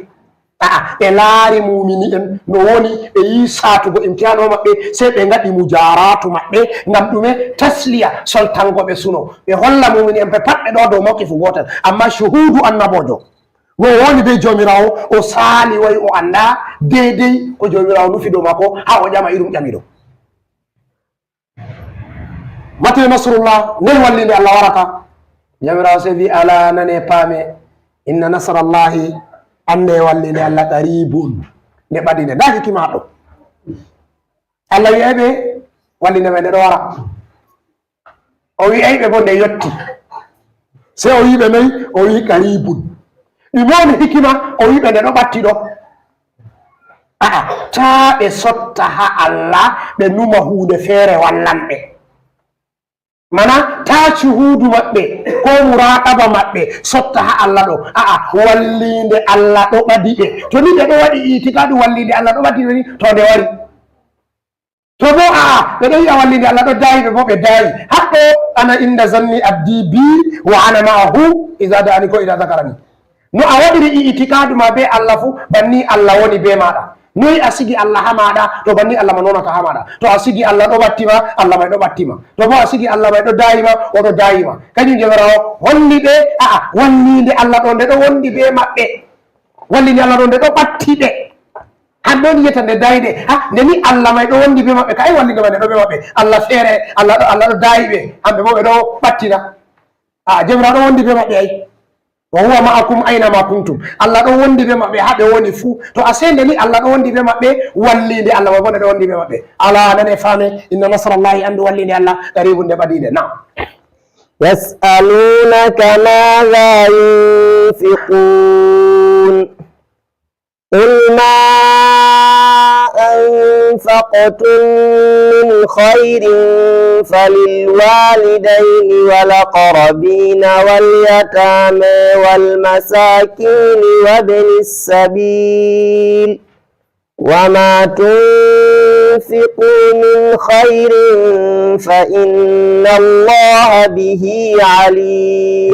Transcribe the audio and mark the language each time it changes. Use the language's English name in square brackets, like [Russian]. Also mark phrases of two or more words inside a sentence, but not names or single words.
[Fula] Ɓe laari mumini en no woni ɓe yi satugo imtihanu maɓɓe sey ɓe ngaɗi mujaratu maɓɓe ngam ɗume tasliya soltango ɓe suno ɓe holla mumini en ɓe pat ɓe ɗo dow mawqifu gotel, amma shuhudu annabojo no woni be jomirawo o saali wayi o anda deidei ko jomirawo nufi dow mako ha o ƴama irum ƴamiɗo. [Arabic] متى نصر الله, [Fula] nden wallinde Allah warata. Jomirawo sey wi [Arabic] ألا إن نصر الله, [Fula] ande wallinde Allah qaribun nde ɓadinde. Da hikima haɗo Allah wi'eɓe wallinde men nde ɗo wara. o wi'ayɓe bo nde yotti sey o yiɓe noyi o wi qaribun ɗume woni hikima o wiɓe nde ɗo ɓatti ɗo ta ɓe sotta ha Allah ɓe numa hunde feere wallanɓe mana ta cuhudu maɓɓe ko muraqaba maɓɓe sotta ha Allah ɗo wallinde Allah ɗo ɓadi ɓe to ni ɓe ɗo waɗi itikadu wallinde Allah ɗo ɓadi ɓe ni to nde wari to bo ɓe ɗo yi'a wallinde Allah ɗo dayi ɓe bo ɓe dayi haɗɗo [Arabic] أنا عند ظن عبدي بي وأنا معه إذا دعاني [Fula] ko [Arabic] إذا ذكرني [Fula] no a waɗiri itikadu ma be Allah fu banni Allah woni be maɗa noyi a sigi Allah ha maɗa to banni Allah ma nonata ha maɗa to a sigi Allah ɗo ɓattima Allah may ɗo ɓattima to bo a sigi Allah may ɗo dayima oɗo dayima kañum jomirawo holli ɓe wallinde Allah ɗo nde ɗo wondi be maɓɓe wallinde Allah ɗo nde ɗo ɓatti ɓe hanɗon yiyata nde dayde nde ni Allah may ɗo wondi be maɓɓe kay wallinde ma nde ɗo ɓe maɓɓe Allah feere Allah ɗo dayi ɓe hamɓe bo ɓe ɗo ɓattina jomirawo ɗo wondi be maɓɓe ay [Arabic] وهو معكم أينما كنتم [Fula] Allah ɗo wondi be maɓɓe ha ɓe woni fuu to a sende ni Allah ɗo wondi be maɓɓe wallinde Allah ma bo nde ɗo wondi be maɓɓe [Arabic] ألا إن نصر الله [Fula] andu wallinde Allah qaribun nde ɓadinde na [Arabic] يسألونك ماذا ينفقون قل ما أنفقتم من خير فللوالدين والأقربين واليتامى والمساكين وابن السبيل وما تنفقوا من خير فإن الله به عليم